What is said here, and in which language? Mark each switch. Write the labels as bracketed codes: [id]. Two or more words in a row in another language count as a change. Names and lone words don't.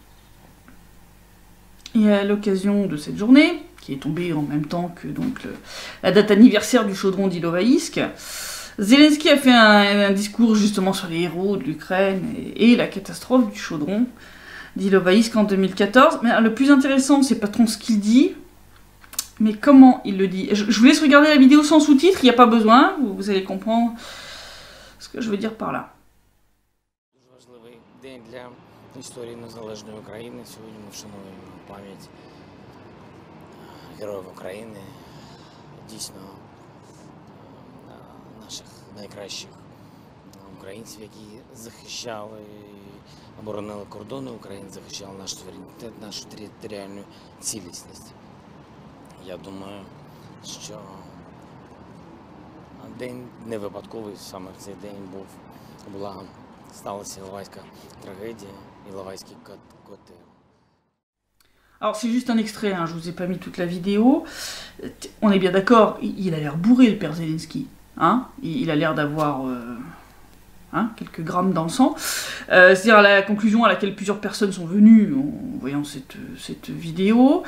[fr] Et à l'occasion de cette journée, qui est tombée en même temps que donc, la date anniversaire du chaudron d'Ilovaïsk, Zelensky a fait un discours justement sur les héros de l'Ukraine et la catastrophe du chaudron d'Ilovaïsk en 2014. Mais le plus intéressant, c'est pas trop ce qu'il dit, mais comment il le dit. Je vous laisse regarder la vidéo sans sous-titres, il n'y a pas besoin, vous allez comprendre ce que je veux dire par là. [uk] Важливий день для історії незалежної України. Сьогодні ми вшановуємо пам'ять героїв України, дійсно наших найкращих українців, які захищали і оборонили кордони України, захищали наш суверенітет, нашу територіальну цілісність. Я думаю, що день не випадковий, саме в цей день сталася Іловайська трагедія, Іловайський котел. [fr] Alors c'est juste un extrait, hein, je vous ai pas mis toute la vidéo. On est bien d'accord, il a l'air bourré le père Zelensky. Hein, il a l'air d'avoir hein, quelques grammes dans le sang. C'est-à-dire la conclusion à laquelle plusieurs personnes sont venues en voyant cette vidéo.